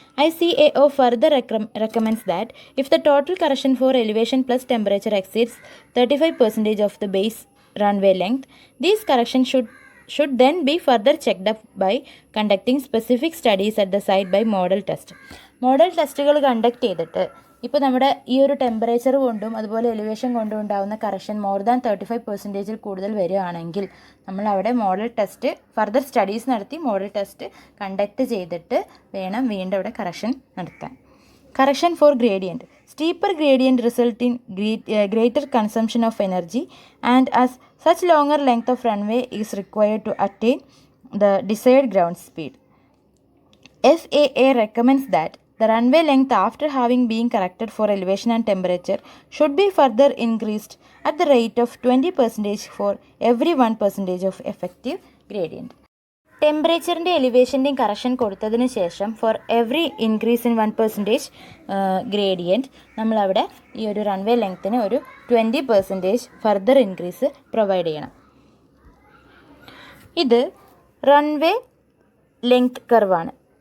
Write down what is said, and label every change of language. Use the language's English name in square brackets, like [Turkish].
[English] ICAO further recommends that if the total correction for elevation plus temperature exceeds 35% of the base runway length, these corrections should then be further checked up by conducting specific studies at the site by model test. [Malayalam] Model ടെസ്റ്റുകൾ conduct ചെയ്തിട്ട് ഇപ്പോൾ നമ്മുടെ ഈ ഒരു temperature കൊണ്ടും അതുപോലെ elevation കൊണ്ടും ഉണ്ടാകുന്ന കറക്ഷൻ മോർ ദാൻ 35% കൂടുതൽ വരികയാണെങ്കിൽ നമ്മൾ അവിടെ മോഡൽ ടെസ്റ്റ് ഫർദർ സ്റ്റഡീസ് നടത്തി മോഡൽ ടെസ്റ്റ് കണ്ടക്ട് ചെയ്തിട്ട് വേണം വീണ്ടും അവിടെ കറക്ഷൻ നടത്താൻ. [English] Correction for gradient. Steeper gradient result in greater consumption of energy and as such longer length of runway is required to attain the desired ground speed. FAA recommends that the runway length after having been corrected for elevation and temperature should be further increased at the rate of 20% for every 1% of effective gradient. [Malayalam] ടെമ്പറേച്ചറിൻ്റെ എലിവേഷൻ്റെയും correction കൊടുത്തതിന് ശേഷം [English] for every increase in 1% gradient [Malayalam] നമ്മളവിടെ ഈ ഒരു runway ലെങ്ത്തിന് ഒരു 20% further increase provide ചെയ്യണം. ഇത് runway length കർവാണ്.